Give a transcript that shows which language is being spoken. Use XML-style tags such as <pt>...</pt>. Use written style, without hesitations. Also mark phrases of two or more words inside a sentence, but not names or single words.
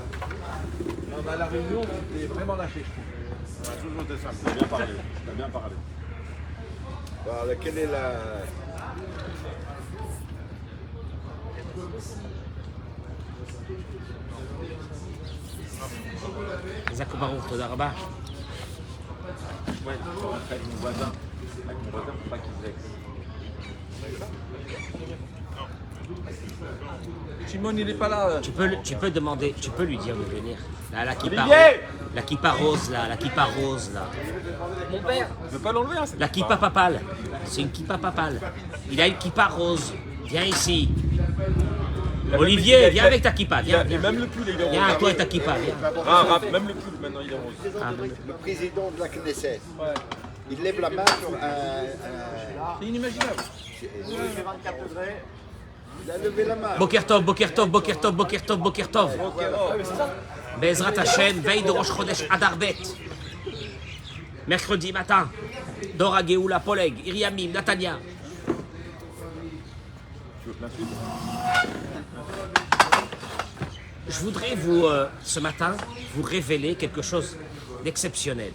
<fr>Non, bah, la réunion, c'était vraiment lâché, je trouve. Toujours été simple, t'as bien parlé. T'as bien parlé. Voilà, quelle est la...</fr> <he>Zach Baruch, תודה רבה.</he> <fr>Ouais, avec mon voisin. Avec mon voisin, faut pas qu'il vexe. Simon, il est pas là. Tu peux demander, tu peux lui dire de venir. Là, la kippa Olivier! la kippa rose là, la kippa rose là. Mon père, je veux pas l'enlever. Hein, La kippa papale, c'est une kippa papale. Il a une kippa rose. Viens ici. Olivier, viens avec ta kippa. Viens, Et viens. même le pull, il est rose. Viens, toi et ta kippa, viens. Même le pull, maintenant, il est rose. Le président de la Knesset, il lève la main sur un... C'est inimaginable. Il a levé la main.</fr> <he>בוקר טוב, בוקר טוב, בוקר טוב, בוקר טוב, בוקר טוב. בעזרת השם,</he> <fr>veille de Rosh Chodesh Adar Bet. Mercredi matin, Dora Geoula, Poleg, Iriamim, Natania. Je voudrais vous, ce matin, vous révéler quelque chose d'exceptionnel.</fr>